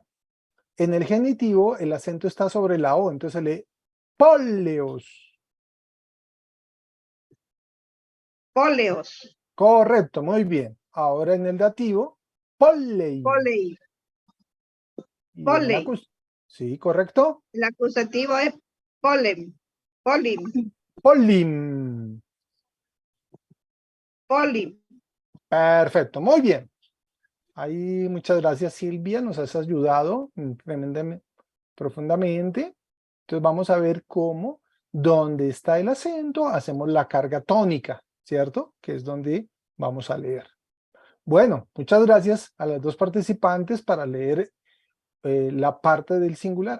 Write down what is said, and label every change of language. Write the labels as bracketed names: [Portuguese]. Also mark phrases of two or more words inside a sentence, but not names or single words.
[Spanish] En el genitivo, el acento está sobre la O, entonces se lee poleos. Poleos. Correcto, muy bien. Ahora en el dativo, polei. Polei. Y en Polei. sí, correcto. El acusativo es polem. Polim. Polim. Polim. Perfecto, muy bien. Ahí muchas gracias, Silvia, nos has ayudado tremendamente, profundamente. Entonces vamos a ver cómo, donde está el acento, hacemos la carga tónica, ¿cierto? Que es donde vamos a leer. Bueno, muchas gracias a las dos participantes para leer la parte del singular.